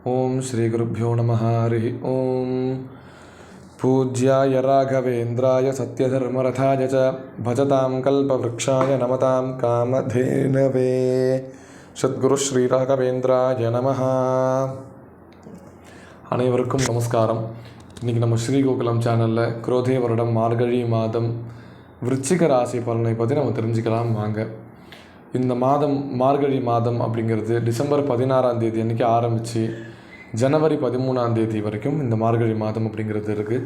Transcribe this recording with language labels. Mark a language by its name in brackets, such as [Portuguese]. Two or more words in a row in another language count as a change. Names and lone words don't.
[Sanskrit] ओम श्री गुरुभ्यो नमः हरि ओम पूज्याय राघवेन्द्राय सत्यधर्मरथाय च भजतां कल्पवृक्षाय नमतां कामधेनवे सद्गुरु श्री राघवेन्द्राय नमः. [Tamil] அனைவருக்கும் நமஸ்காரம். இன்றைக்கி நம்ம ஸ்ரீகோகுலம் சேனலில் குரோதே வருடம் மார்கழி மாதம் விருச்சிக ராசி பலனை பற்றி நம்ம தெரிஞ்சுக்கலாம் வாங்க. இந்த மாதம் மார்கழி மாதம் அப்படிங்கிறது டிசம்பர் 16ஆம் தேதி அன்றைக்கி ஆரம்பித்து ஜனவரி 13ஆம் தேதி வரைக்கும் இந்த மார்கழி மாதம் அப்படிங்கிறது இருக்குது.